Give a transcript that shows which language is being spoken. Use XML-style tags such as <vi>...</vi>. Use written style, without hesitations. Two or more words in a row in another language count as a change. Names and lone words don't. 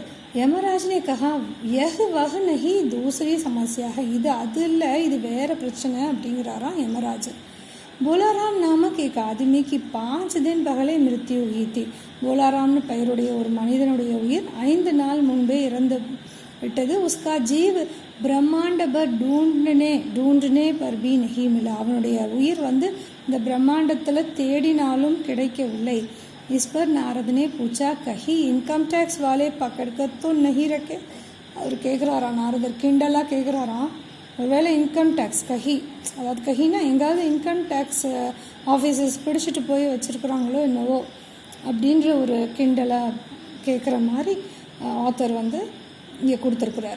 <hi>यमराजने कहा यह वह नहीं दूसरी समस्या,</hi> <ta>இது அது இல்லை, இது வேறு பிரச்சனை அப்படிங்கிறாராம் யமராஜன்.</ta> <hi>बोलाराम नामक एक आदमी की 5 दिन पहले मृत्यु हुई थी.</hi> <ta>போலாராம்னு பெயருடைய ஒரு மனிதனுடைய உயிர் 5 நாள் முன்பே இறந்து விட்டது.</ta> <hi>उसका जीव ब्रह्मांड पर ढूंढने पर भी नहीं मिला.</hi> <ta>அவனுடைய உயிர் இந்த பிரம்மாண்டத்தில் தேடினாலும் கிடைக்கவில்லை.</ta> <hi>इस पर नारद ने पूछा, कहीं</hi> <en>income tax</en> <hi>वाले पकड़ कर तो नहीं रखे.</hi> <ta>அவர் கேட்குறாராம், நாரதர் கிண்டலாக கேட்குறாராம், ஒருவேளை</ta> <en>income tax</en> <ta>அதாவது கஹினா எங்காவது</ta> <en>income tax officers</en> <ta>பிடிச்சிட்டு போய் வச்சுருக்குறாங்களோ என்னவோ அப்படின்ற ஒரு கிண்டலாக கேட்குற மாதிரி ஆத்தர் வந்து இங்கே கொடுத்துருக்குறாரு.</ta>